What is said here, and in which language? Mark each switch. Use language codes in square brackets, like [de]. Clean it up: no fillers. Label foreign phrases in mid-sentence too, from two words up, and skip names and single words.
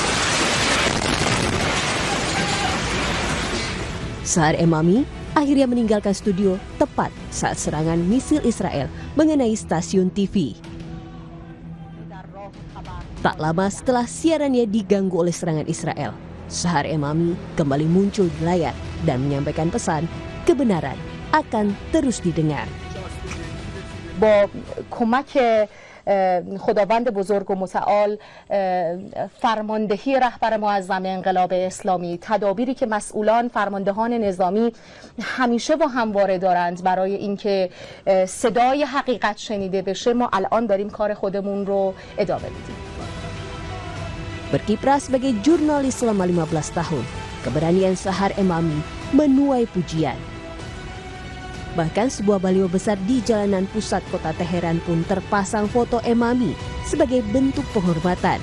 [id] Sahar Emami akhirnya meninggalkan studio tepat saat serangan misil Israel mengenai stasiun TV. Tak lama setelah siarannya diganggu oleh serangan Israel, Sahar Emami kembali muncul di layar dan menyampaikan pesan kebenaran akan terus didengar. [fa] با کمک خداوند بزرگ و متعال فرماندهی رهبر معظم انقلاب اسلامی، تدابیری که مسئولان فرماندهان نظامی همیشه و همواره دارند برای اینکه صدای حقیقت شنیده بشه، ما الان داریم کار خودمون رو ادامه میدیم. [id] Berkiprah sebagai jurnalis selama 15 tahun, keberanian Sahar Emami menuai pujian. Bahkan sebuah baliho besar di jalanan pusat kota Teheran pun terpasang foto Emami sebagai bentuk penghormatan.